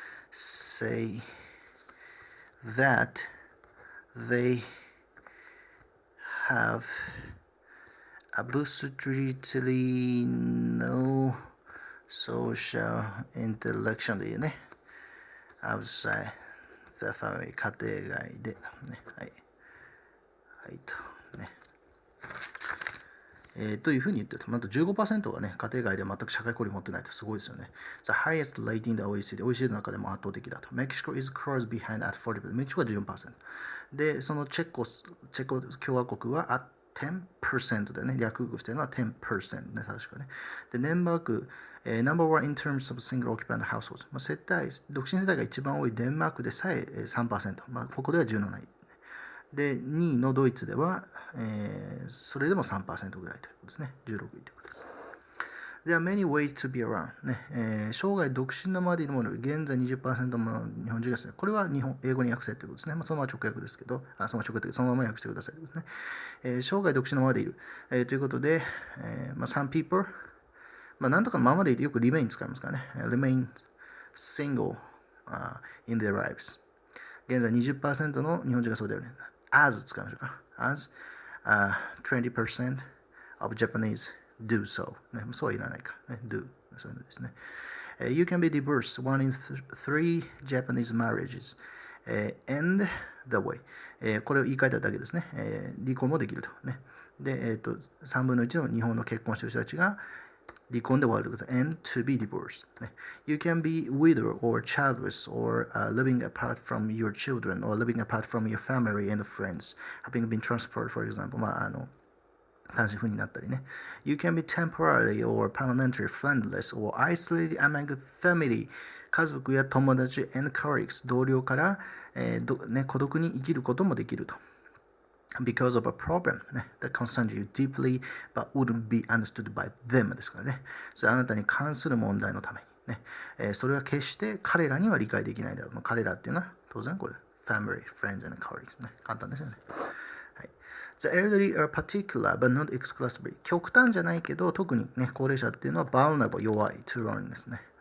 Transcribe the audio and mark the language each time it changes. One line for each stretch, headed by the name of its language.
English: say that they have absolutely no social interaction
Japanese: でいいね。
English: outside the family
Japanese: 家庭外で、ね、はい。はい、と。ね。というふうに言ってると、なんと 15% がね、家庭外で全く社会交流持ってないとすごいですよね。
English: The highest rate in the OECD
Japanese: の中でも圧倒的だと。
English: Mexico is close behind at 40%。
Japanese: メキシコは 14%。で、そのチェコ共和国は at 10% でね、略語してるのは 10% ね、確かね。
English: で、デンマーク、number one in terms of single occupant households。
Japanese: 独身世帯が一番多いデンマークでさえ 3%。ここでは17位。で、2位のドイツでは、それでも 3% ぐらいということですね。 16位ということです。
English: There are many ways to be around、
Japanese: ね生涯独身のままでいるもの、現在 20% もの日本人ですね。これは英語に訳せということですね。そのまま直訳ですけど、そのまま訳してくださいということですね。生涯独身のままでいる、ということで、
English: some people、
Japanese: なんとかままでいてよく remain 使いますからね。
English: remain single、in their lives。
Japanese: 現在 20% の日本人がそうだよね。 as 使いましょうか。as、
English: 20% of Japanese do so、
Japanese: ね。そうはいらないか。ね、do。そういうのですね。
English: You can be divorced one in three Japanese marriages、end the way、
Japanese: これを言い換えただけですね。離婚もできると。ね、で、3分の1の日本の結婚している人たちが離婚で終わるということです。
English: and to be divorced、ね。You can be widow or childless or、living apart from your children or living apart from your family and friends having been transferred, for example、
Japanese: 単身赴任になったりね。
English: You can be temporarily or permanently friendless or isolated among family、
Japanese: 家族や友達
English: and colleagues、
Japanese: 同僚から、孤独に生きることもできると。
English: because of a problem、ね、that concerns you deeply but wouldn't be understood by them
Japanese: ですからね。それあなたに関する問題のために、ねそれは決して彼らには理解できないだろう。彼らっていうのは当然これ
English: family, friends and colleagues
Japanese: ね。簡単ですよね。
English: はい、The elderly are particular but not exclusively、
Japanese: 極端じゃないけど特に、
English: ね、高齢者っていうのは vulnerable 弱い to loneliness ですね。